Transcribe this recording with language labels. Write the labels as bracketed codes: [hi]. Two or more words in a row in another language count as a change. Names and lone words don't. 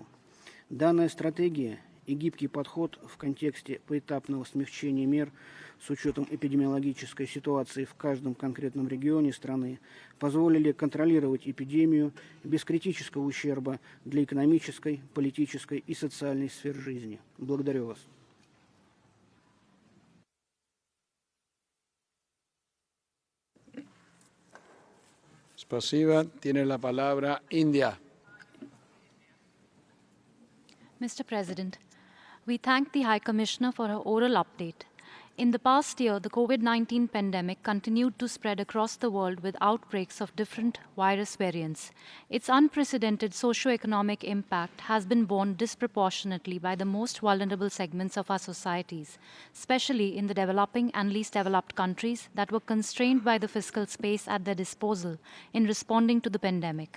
[ru] Данная стратегия и гибкий подход в контексте поэтапного смягчения мер с учетом эпидемиологической ситуации в каждом конкретном регионе страны позволили контролировать эпидемию без критического ущерба для экономической, политической и социальной сфер жизни. Благодарю вас. Spasiba. [es] Tiene la palabra India. [en] Mr. President, we thank the High Commissioner for her oral update. In the past year, the COVID-19 pandemic continued to spread across the world with outbreaks of different virus variants. Its unprecedented socio-economic impact has been borne disproportionately by the most vulnerable segments of our societies, especially in the developing and least developed countries that were constrained by the fiscal space at their disposal in responding to the pandemic.